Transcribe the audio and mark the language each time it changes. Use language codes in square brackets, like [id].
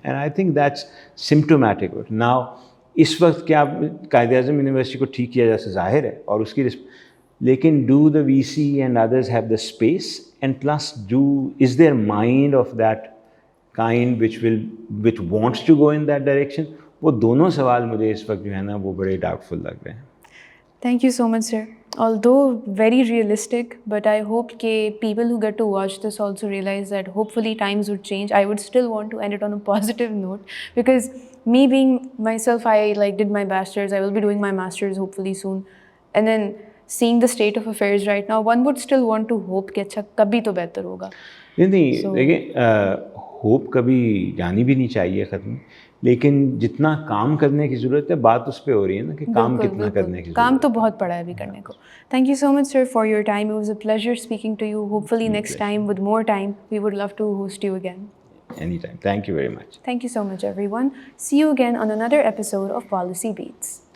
[en] And I think that's symptomatic. [ur] Now اس وقت کیا Quaid Azam university کو ٹھیک کیا جا سکتا ظاہر ہے اور اس کی [en] لیکن do the V C and others have the space and plus is their mind of that kind which wants to go in that direction. [ur] وہ دونوں سوال مجھے اس وقت جو ہے نا وہ بڑے ڈاؤٹ فل لگ رہے ہیں. [en] Thank you so much, sir. Although very realistic, but I hope that people who get to watch this also realize that hopefully times would change. I would still want to end it on a positive note, because me being myself, I did my bachelor's. I will be doing my master's hopefully soon. And then seeing the state of affairs right now, one would still want to hope [ur] کہ اچھا کبھی تو بہتر ہوگا. نہیں دیکھیں hope کبھی جانی بھی نہیں چاہیے ختم, لیکن جتنا کام کرنے کی ضرورت ہے بات اس پہ ہو رہی ہے نا کہ کام کتنا کرنے کی ضرورت ہے. کام تو بہت پڑا ہے ابھی کرنے کو. [en] Thank you so much sir for your time. It was a pleasure speaking to you. Hopefully next time with more time we would love to host you again. Anytime. Thank you very much. Thank you so much everyone. See you again on another episode of Policy Beats.